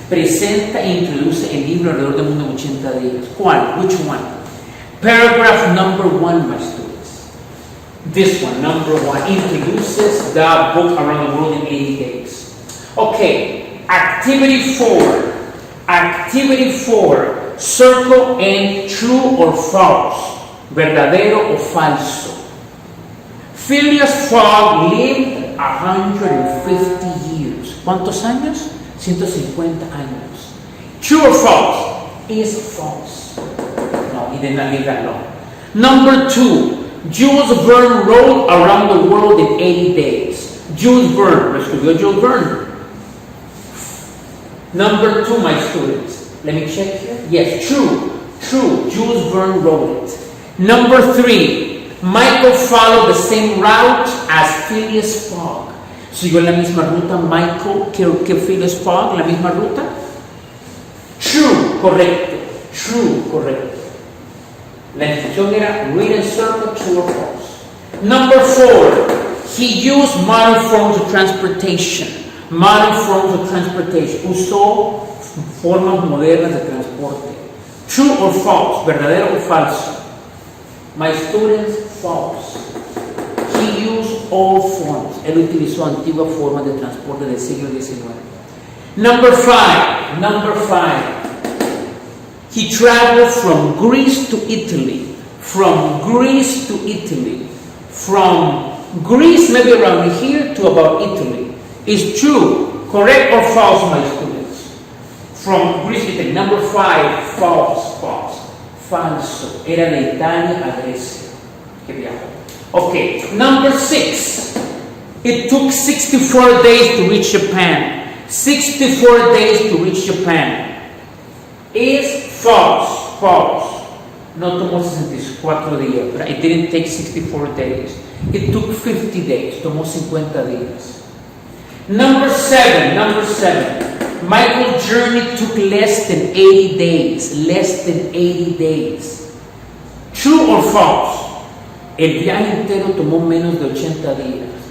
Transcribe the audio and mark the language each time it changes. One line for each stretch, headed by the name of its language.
Spanish: Presenta e introduce el libro Alrededor del Mundo en 80 días. ¿Cuál?
English: Which one? Paragraph number 1, my students. This one, number 1, introduces the book Around the World in 80 Days. Okay, activity 4. Activity 4. Circle and true or false.
Spanish: Verdadero o falso.
English: Phileas Fogg lived 150 years.
Spanish: ¿Cuántos años? 150 años.
English: True or false? Is false. No, he did not live that long. Number 2. Jules Verne wrote Around the World in 80 Days. Jules Verne.
Spanish: ¿Lo escribió Jules Verne?
English: Number 2, my students. Let me check here. Yes, true. True. Jules Verne wrote it. Number 3. Michael followed the same route as Phileas Fogg.
Spanish: ¿Siguió la misma ruta Michael que Phileas Fogg? ¿La misma ruta? True, correcto.
English: True,
Spanish: correcto. La instrucción era
English: read and circle, true or false. Number 4. He used modern forms of transportation. Modern forms of transportation.
Spanish: Usó formas modernas de transporte.
English: True or false?
Spanish: ¿Verdadero o falso?
English: My students, false. He used old forms.
Spanish: Él utilizó antiguas formas de transporte del siglo XIX.
English: Number 5. Number 5. He traveled from Greece to Italy. From Greece to Italy. From Greece, maybe around here, to about Italy. Is true, correct or false, my students? From Greece to Italy. Number 5. False. False. Falso.
Spanish: Era de Italia a Grecia. Que viajó. Okay.
English: Number 6. It took 64 days to reach Japan. 64 days to reach Japan. Is false. False.
Spanish: No tomó 64 días.
English: It didn't take 64 days. It took 50 days,
Spanish: tomó 50 días.
English: Number seven. Michael's journey took less than 80 days. Less than 80 days. True or false?
Spanish: El viaje entero tomó menos de 80 días.